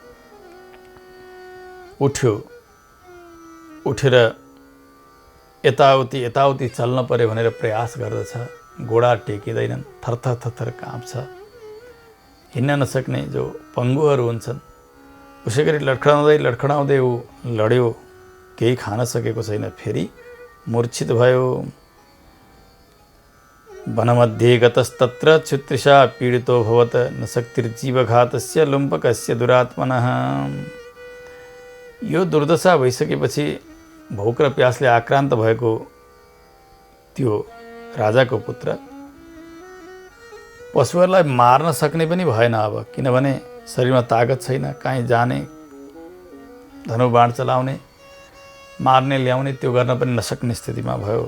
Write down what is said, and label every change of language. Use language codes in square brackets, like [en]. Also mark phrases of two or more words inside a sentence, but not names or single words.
[ne] उठ्यो, उठेर यताउति यताउति चल्न पर्यो भनेर प्रयास गर्दछ। गोडा टेकिँदैनन्, थरथर थरथर काँप्छ। हिँड्न नसक्ने जो पङ्गुहरू हुन्छन्, उसै गरी लडखडाउँदै लडखडाउँदै ऊ लड्यो, केही खान सकेको छैन, फेरि मूर्छित भयो। [sa] वनमध्ये गतस्तत्र क्षुत्रिषा पीडितो भवत्, न शक्तिर्जीवघातस्य लुम्पकस्य दुरात्मनः। [ne] यो दुर्दशा भइसकेपछि भोक र प्यासले आक्रान्त भएको त्यो राजाको पुत्र पशुहरूलाई मार्न सक्ने पनि भएन अब, किनभने शरीरमा तागत छैन, कहीँ जाने, धनुबाण चलाउने, मार्ने ल्याउने त्यो गर्न पनि नसक्ने स्थितिमा भयो।